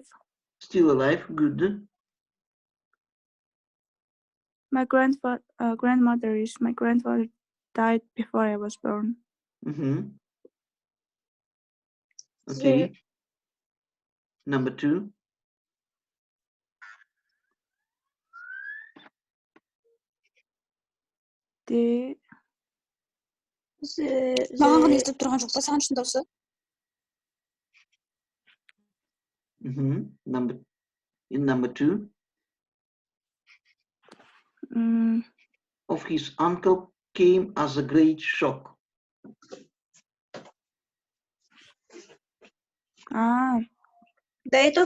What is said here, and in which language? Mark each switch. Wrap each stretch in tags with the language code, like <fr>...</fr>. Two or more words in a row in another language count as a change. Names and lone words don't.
<en>Still alive, good. My grandmother is. My grandfather died before I was born. Okay. Number 2.</en> <kk>Маған ғана естіліп тұрған жоқ па, саған үшін дауысы?</kk> <en>In number 2. Of his uncle came as a great shock. Date of?</en>